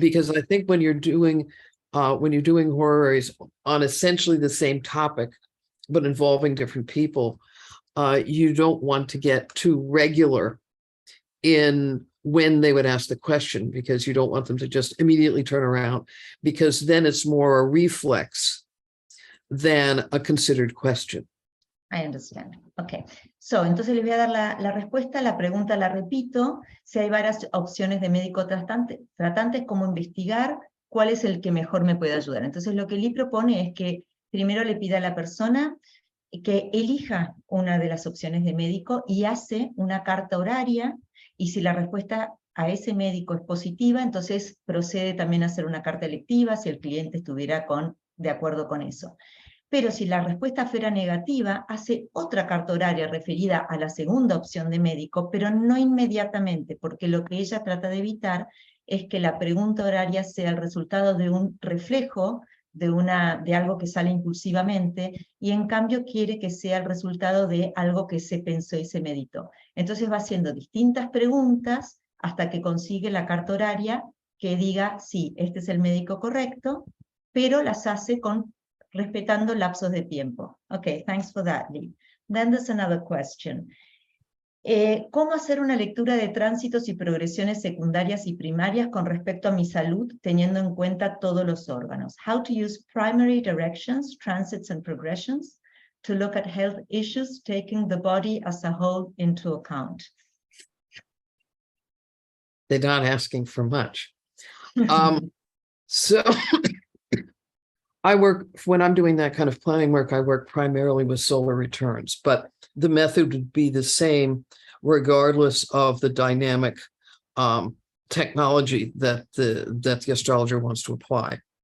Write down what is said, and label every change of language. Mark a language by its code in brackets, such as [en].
[en] Because I think when you're doing horaries on essentially the same topic, but involving different people, you don't want to get too regular in when they would ask the question, because you don't want them to just immediately turn around, because then it's more a reflex than a considered question. I understand. Okay. [es] So, entonces les voy a dar la respuesta. La pregunta la repito. Si hay varias opciones de médico tratantes, ¿cómo investigar cuál es el que mejor me puede ayudar? Entonces lo que Lee propone es que primero le pida a la persona que elija una de las opciones de médico y hace una carta horaria, y si la respuesta a ese médico es positiva, entonces procede también a hacer una carta electiva si el cliente estuviera de acuerdo con eso. Pero si la respuesta fuera negativa, hace otra carta horaria referida a la segunda opción de médico, pero no inmediatamente, porque lo que ella trata de evitar es que la pregunta horaria sea el resultado de un reflejo de algo que sale impulsivamente, y en cambio quiere que sea el resultado de algo que se pensó y se meditó. Entonces va haciendo distintas preguntas hasta que consigue la carta horaria que diga, sí, este es el médico correcto, pero las hace respetando lapsos de tiempo. [en] Okay, thanks for that, Lee. Then there's another question. [es] ¿Cómo hacer una lectura de tránsitos y progresiones secundarias y primarias con respecto a mi salud, teniendo en cuenta todos los órganos? [en] How to use primary directions, transits and progressions to look at health issues, taking the body as a whole into account. They're not asking for much. So when I'm doing that kind of planning work, I work primarily with solar returns, but the method would be the same regardless of the dynamic technology that the astrologer wants to apply.